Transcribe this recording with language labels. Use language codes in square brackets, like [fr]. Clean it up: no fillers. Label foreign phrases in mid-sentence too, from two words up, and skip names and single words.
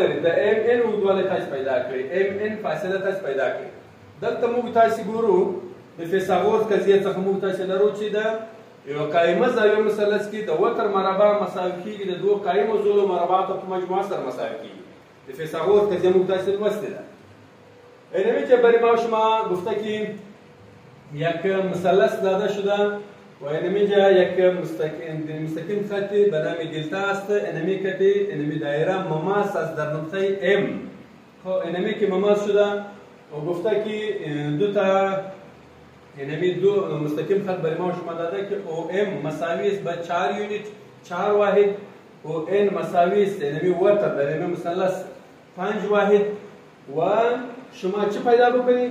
[ps] د ام ان اوږدوالی تاسو پیدا کړئ، ام ان فاصله تاسو پیدا کړئ. دلته موږ تاسو ګورو د فیثاغورس قضیې څخه موږ تاسو لرو چې د یو قایمه زاویه مثلث کې د وتر مربع مساوي کېږي د دوه قایمو زولو مربعاتو په مجموعه سره مساوي کېږي. د فیثاغورس قضیه موږ تاسو لوستې ده. [fa] اینمی که برای ما شما گفته که یک مثلث داده شده و اینمی جا یک مستقیم خطی به نام دلتا است. اینمی کتی اینمی دایره مماس است در نقطه ام. خب اینمی که مماس شده و گفته که دو تا اینمی دو مستقیم خط برای ما شما داده که او ام مساوی است به 4 یونیت 4 واحد، او ان مساوی است اینمی وتر در اینمی مثلث 5 واحد و شما چه پیدا بکنید؟